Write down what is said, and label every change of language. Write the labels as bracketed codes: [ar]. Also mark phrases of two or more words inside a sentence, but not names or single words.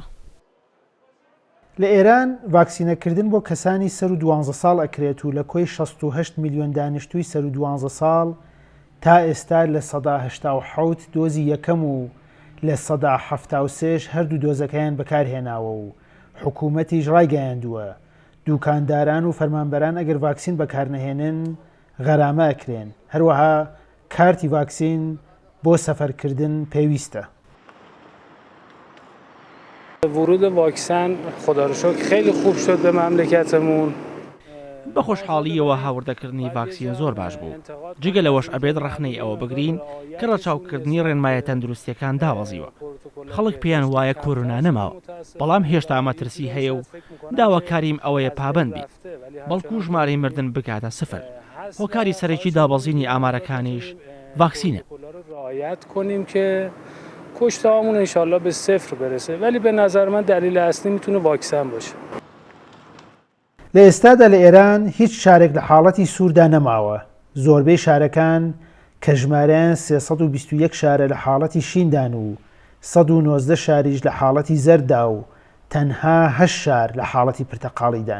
[ckb] لە ئێران ڤاکسینەکردن بۆ کەسانی سەر و 12 ساڵ ئەکرێت و لە کۆی 68 میلیۆن دانیشتووی سەر و 12 ساڵ تا ئێستا لە 187 دۆزی یەکەم و لە 173 هەردوو دۆزەکەیان بەکارهێناوە و حکوومەتیش ڕایگەیاندووە دوکانداران و فەرمانبەران ئەگەر ڤاکسین بەکارنەهێنن غەرامە ئەکرێن. هەروەها کارتی ڤاکسین بۆ سەفەرکردن پێویستە. [fa] ورود واکسن خدا رو شکر خیلی خوب شد به مملکتمون. [ckb] بە خۆشحاڵیەوە هاوردەکردنی ڤاکسین زۆر باش بوو. جگە لەوەش ئەبێت ڕەخنەی ئەوە بگرین کە ڕەچاوکردنی ڕێنمایە تەندروستیەکان داوەزیوە. خەڵک پێیان وایە کۆرۆنا نەماوە، بەڵام هێشتا مەترسی هەیە و داواکاریم ئەوەیە پابەند بیت بەڵکو ژمارەی مردن بکاتە سفر. هۆکاری سەرەکی دابەزینی ئامارەکانیش ڤاکسینە. [fa] رعایت کنیم که کشته‌هامون انشالله به 0 برسه، ولی به نظر من دلیل اصلی میتونه واکسن باشه. [ckb] لە ئێستادا لە ئێران هیچ شارێک لە حاڵەتی سووردا نەماوە. زۆربەی شارەکان کە ژمارەیان 321 شارە لە حاڵەتی شیندان و 119 شاریش لە حاڵەتی زەردا و تەنها 8 شار لە حاڵەتی پرتەقاڵیدان.